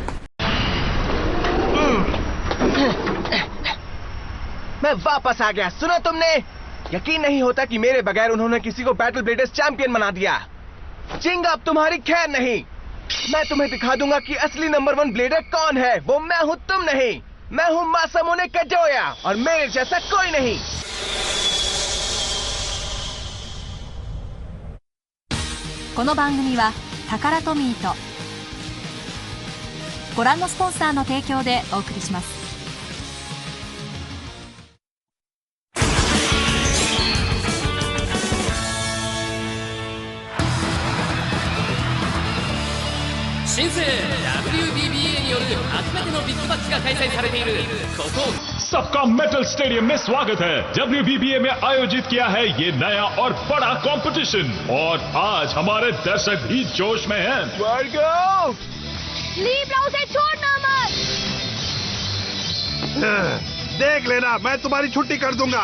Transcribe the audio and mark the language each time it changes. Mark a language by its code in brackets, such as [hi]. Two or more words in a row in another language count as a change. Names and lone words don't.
[hi] मैं वापस आ गया। सुना तुमने? यकीन नहीं होता कि मेरे बगैर उन्होंने किसी को बैटल ब्लेडर्स चैंपियन बना दिया। चिंग अब तुम्हारी खैर नहीं। मैं तुम्हें दिखा दूंगा कि असली नंबर 1 ब्लेडर कौन है। वो मैं हूँ, तुम नहीं। मैं हूँ मासामुने काडोया और मेरे जैसा कोई नहीं। [ja] この番組はタカラトミーとご覧のスポンサーの提供でお送りします。新生 WBBA による初めてのビッグマッチが開催されているここ [hi] सबका मेटल स्टेडियम में स्वागत है। WBBA में आयोजित किया है ये नया और बड़ा कंपटीशन और आज हमारे दर्शक भी जोश में हैं। लीब्रा उसे छोड़ना मत। देख लेना, मैं तुम्हारी छुट्टी कर दूंगा।